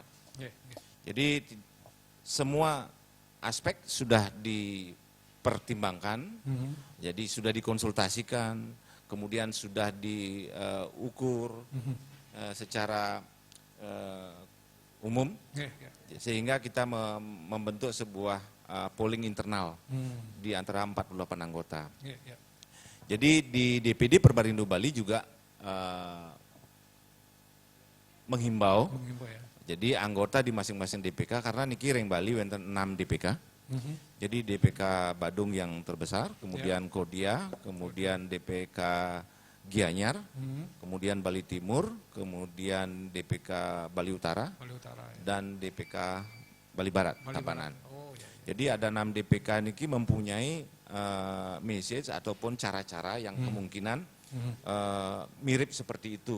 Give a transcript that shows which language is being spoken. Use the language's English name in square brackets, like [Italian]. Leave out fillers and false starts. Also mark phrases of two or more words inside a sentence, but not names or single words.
[Indonesian] Jadi semua aspek sudah dipertimbangkan, jadi sudah dikonsultasikan, kemudian sudah diukur secara umum, sehingga kita membentuk sebuah polling internal di antara 48 anggota. Jadi di DPD Perbarindo Bali juga menghimbau, Ya. jadi anggota di masing-masing DPK, karena [Balinese] niki ring Bali wonten [Indonesian] 6 DPK. Jadi DPK Badung yang terbesar, kemudian Kodia, kemudian DPK Gianyar, kemudian Bali Timur, kemudian DPK Bali Utara, dan DPK Bali Barat, Tabanan. Jadi ada 6 DPK niki mempunyai message ataupun cara-cara yang kemungkinan mirip seperti itu.